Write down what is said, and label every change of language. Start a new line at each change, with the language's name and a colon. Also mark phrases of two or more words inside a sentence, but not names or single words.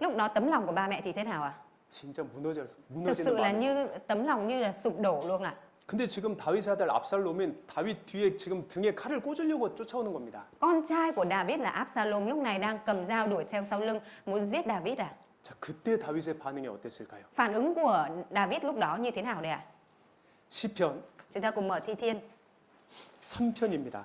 Vietnamese: Lúc đó tấm lòng của ba mẹ thì thế nào ạ?
Korean: 진짜
Vietnamese: Thực
Korean: 무너지는
Vietnamese: sự là
Korean: 마음.
Vietnamese: như tấm lòng như là sụp đổ luôn ạ.
Korean: 근데 지금 다윗의 아들 압살롬은 다윗 뒤에 지금 등에 칼을 꽂으려고 쫓아오는 겁니다.
Vietnamese: Con trai của David là Absalom lúc này đang cầm dao đuổi theo sau lưng muốn giết David à?
Korean: 자, 그때 다윗의 반응이 어땠을까요?
Vietnamese: Phản ứng của David lúc đó như thế nào đây ạ?
Korean: 시편
Vietnamese: Chúng ta cùng mở Thi Thiên
Korean: 3편입니다.